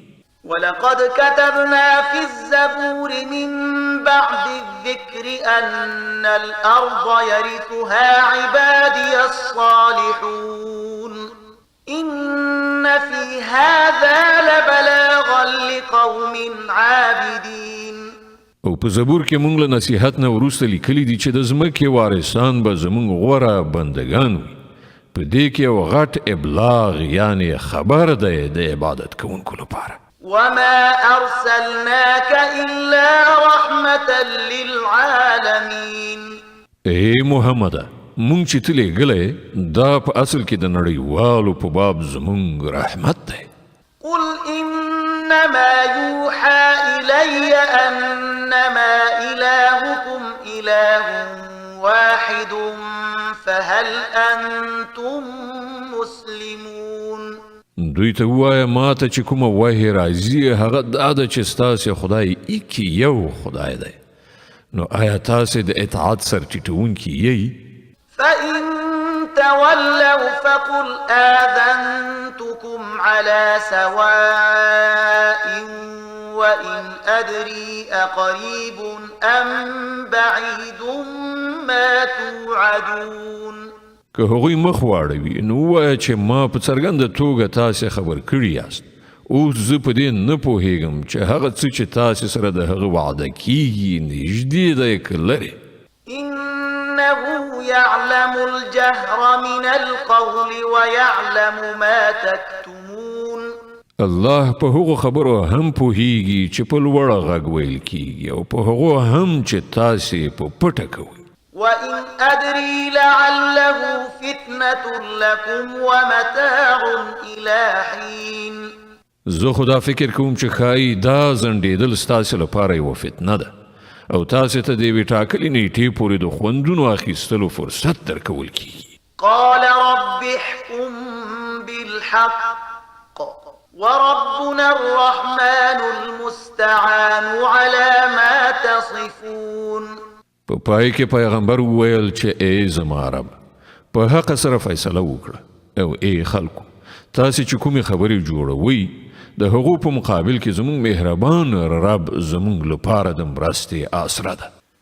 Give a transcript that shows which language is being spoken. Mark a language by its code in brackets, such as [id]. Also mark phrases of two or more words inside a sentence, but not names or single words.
[ar] ولقد كتبنا في الزبور من بعد الذكر أن الأرض يرثها عبادي الصالحون إن في هذا لبلاغا لقوم عابدين. [ps] او په زبور کې موږ له نصیحت نه وروسته لیکلي دي چې د ځمکې وارثان به زموږ غوره بندګان وي. په دې کې یو غټ ابلاغ یعنی خبر دی د عبادت کوونکو لپاره. [ar] وما أرسلناك إلا رحمة للعالمين. [ps] اے محمد، مونږ چې ته لېږلی دا په اصل کې د نړیوالو په باب زمونږ رحمت دی. [ar] قل إنما يوحى إلي أنما إلهكم إله واحد فهل أنتم مسلمون. [ps] دوی ته ووایه ما ته چې کومه وحی راځي هغه دا ده چې ستاسې خدای ایکي یو خدای دی، نو آیا تاسې د اطاعت سرټیټونکي یئ؟ [ar] فإن تولوا فقل آذنتكم على سواء وإن أدري أقريب أم بعيد ما توعدون. [ps] که هغوی مخ واړوي نو ووایه چې ما په څرګنده توګه تاسې خبر کړي یاست. اوس زه په دې نه پوهېږم چې هغه څه چې تاسې سره د هغه وعده کیږي نږدې دی که لرې. [ar] إنه يعلم الجهر من القول ويعلم ما تكتمون. [ps] الله په هغو خبرو هم پوهیږي چې په لوړه غږ ویل کیږي او په هغو هم چې تاسې په پټه کوئ. [ar] وإن أدري لعله فتنة لكم ومتاع إلى حين. [ps] زه خدا فکر کوم چې ښایي دا ځنډېدل ستاسې لپاره یوه فتنه ده او تاسې ته د یوې ټاکلې نیټې پورې د خوندونو اخیستلو فرصت درکول کیږي. [ar] قال رب احكم بالحق وربنا الرحمن المستعان على ما تصفون. [ps] په پای کې پیغمبر وویل چې ای زما رب په حق سره فیصله وکړه او ای خلکو تاسې چې کومې خبرې جوړوئ د هغو په مقابل کې زموږ مهربان رب زموږ لپاره د مرستې آسره ده.